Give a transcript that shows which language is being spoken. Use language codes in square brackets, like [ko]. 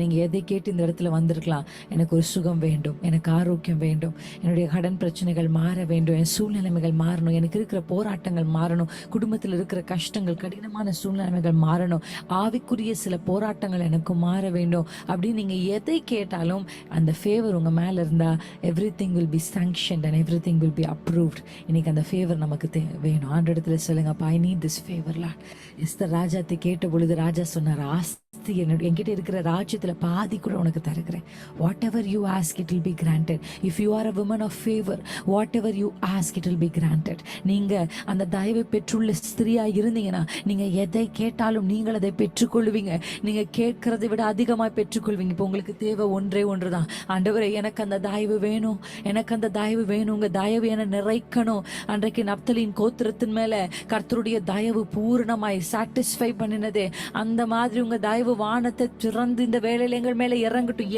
[ta] நீங்கள் எதை கேட்டு இந்த இடத்துல வந்திருக்கலாம். எனக்கு ஒரு சுகம் வேண்டும், எனக்கு ஆரோக்கியம் வேண்டும், என்னுடைய கடன் பிரச்சனைகள் மாற வேண்டும், என் சூழ்நிலைமைகள் மாறணும், எனக்கு இருக்கிற போராட்டங்கள் மாறணும், குடும்பத்தில் இருக்கிற கஷ்டங்கள், கடினமான சூழ்நிலைமைகள் மாறணும், ஆவிக்குரிய சில போராட்டங்கள் எனக்கு மாற வேண்டும் அப்படின்னு நீங்கள் எதை கேட்டாலும் அந்த ஃபேவர் உங்கள் மேலே இருந்தால் [en] everything will be sanctioned and everything will be approved. [ta] இன்னைக்கு அந்த ஃபேவர் நமக்கு வேணும். ஆண்டவரிடத்துல சொல்லுங்கப்பா, [en] I need this favor Lord. [ta] Esther ராஜாத்தை கேட்ட பொழுது ராஜா சொன்னார், ஆஸ்தி என்கிட்ட இருக்கிற ராஜ்யத்துல பாதி கூட உனக்கு தருகிறேன். [en] whatever you ask it will be granted. if you are a woman of favor, whatever you ask it will be granted. [ta] நீங்க அந்த தயவை பெற்றுள்ள ஸ்திரியா இருந்தீங்கன்னா நீங்க எதை கேட்டாலும் நீங்கள் அதை பெற்றுக்கொள்வீங்க. நீங்க கேட்கறதை விட அதிகமாக பெற்றுக்கொள்வீங்க. இப்போ உங்களுக்கு தேவை ஒன்றே ஒன்றுதான். ஆண்டவரே, எனக்கு அந்த தயவு வேணும், எனக்கு அந்த தயவு வேணும், உங்க தயவு என நிறைக்கணும். அன்றைக்கு நப்தலின் கோத்திரத்தின் மேல கர்த்தருடைய தயவு பூரணமாய் சாட்டிஸ்ஃபை பண்ணினதே, அந்த மாதிரி உங்க தயவு வானத்தை திறந்து இந்த வேளையில எங்கள் மேல இறங்கட்டும்.